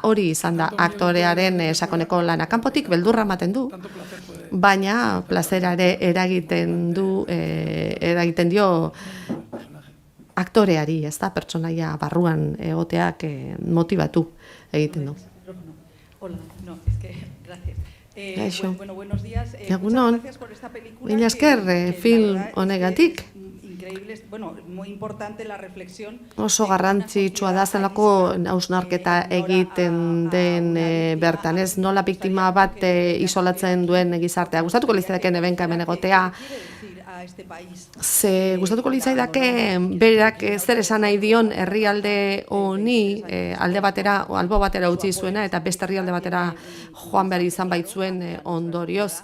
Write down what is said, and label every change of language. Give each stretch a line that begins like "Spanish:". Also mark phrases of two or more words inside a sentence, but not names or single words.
Basque: Hori izan da aktorearen sakoneko lana. Kanpotik beldurra ematen du, baina plazera ere eragiten dio aktoreari, ezta? Pertsonaia barruan egoteak motibatu egiten du.
Spanish: Hola, no, es que, gracias. Buenos días.
Basque: Egunon,
Spanish: Gracias por esta película.
Basque: Mila esker film honegatik. Oso garrantzitsua da zelako hausnarketa egiten den bertan, ez, nola biktima bat isolatzen duen gizartea. Gustatuko litzateke nebenka hemen egotea, Ze gustatuko litzaidake berak zer esan nahi dion herrialde honi alde batera, albo batera utzi zuena eta beste herrialde batera joan behar izan baitzuen ondorioz.